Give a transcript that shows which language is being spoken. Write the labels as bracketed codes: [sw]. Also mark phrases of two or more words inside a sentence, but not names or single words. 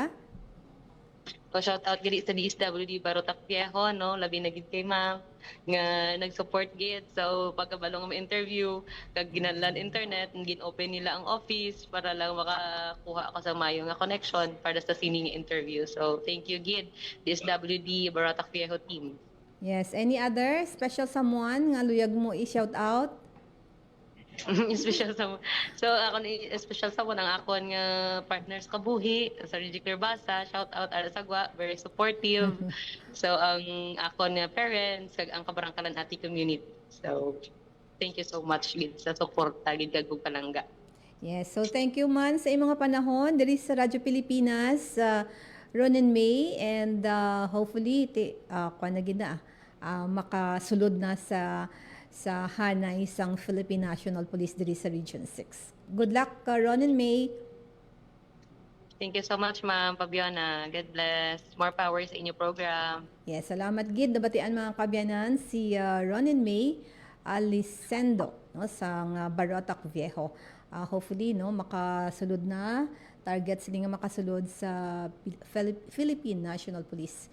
[hil] So [en] shout out [hil] gid sa DSWD Barotac Viejo no, labi na gid kay ma'am nga nag-support gid. So pagkabalo nga ma-interview kag ginanlan internet, gin-open nila ang office para lang makakuha ako sa mayo nga connection para sa sining interview. So [en] thank you [hil] gid DSWD Barotac Viejo team. Yes, [en] any other special someone [hil] nga luyag mo i-shout out? Special sa so ako ni special sa ang akon nga partners kabuhi sa Reggie Basa, [en] shout out [hil] ara sagwa, [en] very supportive. [hil] So ang akon nga parents kag ang kabarangkalan ati community. So [en] thank you so much [hil] gid sa support gid kag palangga. Yes, so thank you man sa imong panahon diri sa Radyo Pilipinas, Ron and May, [en] and hopefully [hil] kuan na gid na makasulod na sa hanay sang Philippine National Police diri sa Region 6. [en] Good luck, Ron and May. Thank you so much, Ma'am Fabiana. God bless. More power [hil] sa inyo [en] program. [hil] Yes, salamat gid. Nabatian mga kabyanan si Ron and May Alisendo no, sa Barotac Viejo. Hopefully no makasulod na target sila nga makasulod sa Philippine National Police.